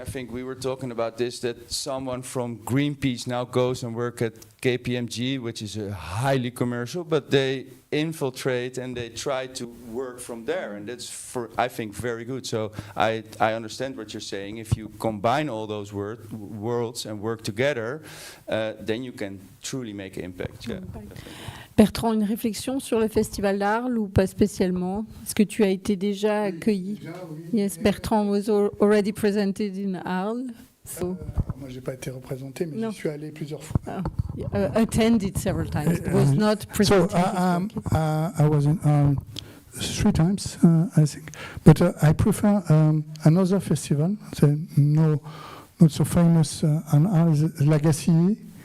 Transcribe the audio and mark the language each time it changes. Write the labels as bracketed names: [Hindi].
[English] I think we were talking about this, that someone from Greenpeace now goes and work at KPMG, which is a highly commercial, but they infiltrate and they try to work from there, and that's I think very good. So I understand what you're saying. If you combine all those worlds and work together, then you can truly make an impact. Yeah. [French] Bertrand, une réflexion sur le Festival d'Arles ou pas spécialement? Est-ce que tu as été déjà accueilli? [English] Yes, Bertrand was already presented in Arles. So. [French] Moi, j'ai pas été représenté, mais j'y suis allé plusieurs fois. [English] Attended several times. It was not presented. So I was in 3 times, I think. But I prefer another festival, not so famous on Arles, Legacy.